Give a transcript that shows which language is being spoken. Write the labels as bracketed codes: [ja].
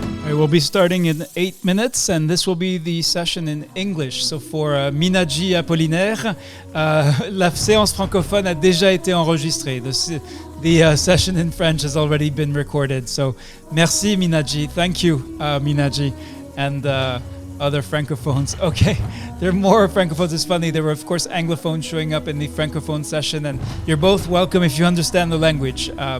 [en] We'll be starting in 8 minutes, and this will be the session in English. So for [fr] Minaji Apollinaire, la séance francophone a déjà été enregistrée. [en] The session in French has already been recorded. So merci Minaji, thank you Minaji, and other francophones. Okay, there are more francophones. It's funny, there were of course anglophones showing up in the francophone session, and you're both welcome if you understand the language.